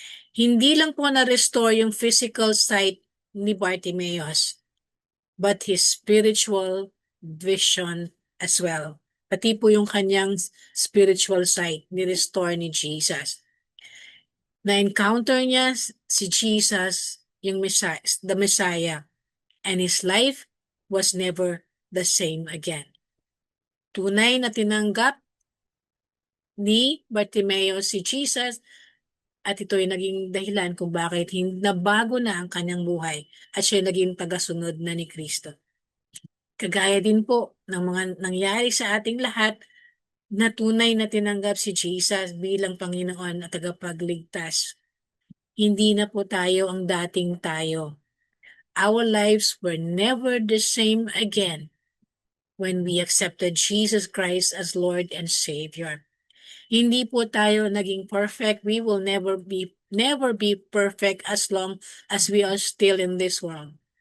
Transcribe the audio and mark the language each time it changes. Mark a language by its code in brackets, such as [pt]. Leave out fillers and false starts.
[tl] Hindi lang po na-restore yung physical sight ni Bartimaeus, [en] but his spiritual vision as well. [tl] Pati po yung kanyang spiritual sight ni-restore ni Jesus. Na-encounter niya si Jesus, yung [en] the Messiah, and his life was never the same again. [tl] Tunay na tinanggap ni Bartimaeus si Jesus at ito'y naging dahilan kung bakit nabago na ang kanyang buhay at siya naging tagasunod na ni Kristo. Kagaya din po ng mga nangyari sa ating lahat na tunay na tinanggap si Jesus bilang Panginoon at tagapagligtas. Hindi na po tayo ang dating tayo. [en] Our lives were never the same again when we accepted Jesus Christ as Lord and Savior. [tl] Hindi po tayo naging perfect. [en] We will never be perfect as long as we are still in this world.